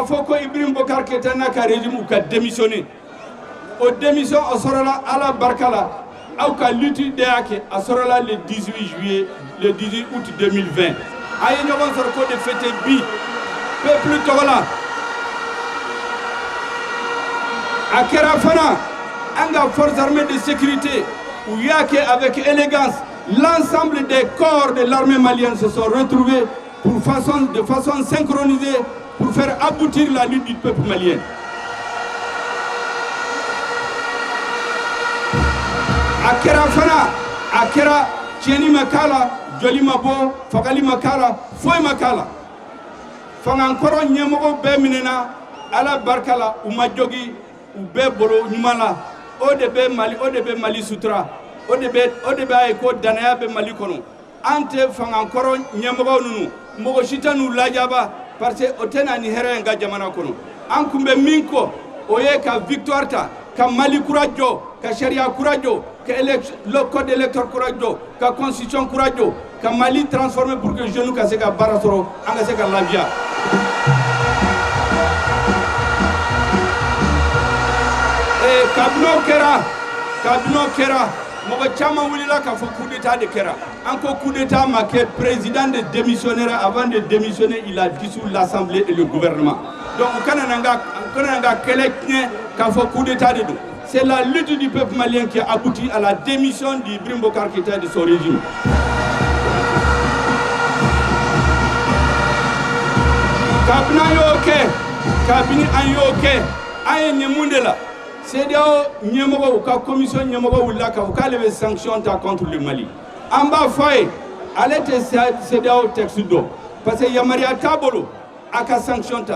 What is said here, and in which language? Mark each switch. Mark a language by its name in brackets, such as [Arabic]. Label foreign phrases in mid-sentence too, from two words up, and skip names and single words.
[Bambara] fɔ ko Ibrahim Boubacar Keïta n'a ka régime ka démissionner o démission o sɔrɔla Ala barika la aw ka lutte de y'a kɛ a sɔrɔla [French] le 18 août 2020 [Bambara] a ye ɲɔgɔn sɔrɔ ko [French] de fêter [Bambara] bi peuple tɔgɔ la a kɛra fana an ka [French] forces armées de sécurité [Bambara] u y'a kɛ [French] avec élégance. L'ensemble des corps de l'armée malienne se sont retrouvés de façon synchronisée pour faire aboutir la lutte du peuple malien. [Bambara] A kɛra fana a kɛra tiɲɛni ma k'a la, joli ma bɔ, fagali ma k'a la, foyi ma k'a la. Fangankɔrɔ ɲɛmɔgɔ bɛɛ minɛna Ala barika la u ma jogi u bɛɛ bolo ɲuman la. O de bɛ Mali sutura. O de b'a ye ko danaya bɛ Mali kɔnɔ. An tɛ fangankɔrɔ ɲɛmɔgɔw ninnu mɔgɔ si tɛ n'u lajaba [French] parce que [Bambara] o tɛ na ni hɛrɛ ye n ka jamana kɔnɔ. An kun bɛ min kɔ o ye ka victoire ta, ka Mali kura jɔ, ka sariya kura jɔ, ka [French] le code électoral [Bambara] kura jɔ, ka constitution kura jɔ, ka Mali transformer [French] pour que jeunes [Bambara] ka se ka baara sɔrɔ, an ka se ka lafiya. Kabino kɛra mɔgɔ caman wulila k'a fɔ [French] coup d'état [Bambara] de kɛra. An ko [French] coup d'état ma kɛ président de démissionnaire avant de démissionner il a dissous l'assemblée et le gouvernement. [Bambara] Donc u kana na n ka kɛlɛ tiɲɛ k'a fɔ [French] coup d'état [Bambara] de don. [French] C'est la lutte du peuple malien qui a abouti à la démission d'Ibrahim Boubacar Keïta et de son régime. [Bambara] Kabini an y'o kɛ, an ye nin mun de la. CEDEAO ɲɛmɔgɔw ka commission ɲɛmɔgɔ wulila k'a fɔ k'ale bɛ sanction ta [French] contre le Mali. [Bambara] An b'a fɔ a ye ale tɛ CEDEAO texte dɔn [French] parce que [Bambara] yamaruya t'a bolo a ka sanction ta.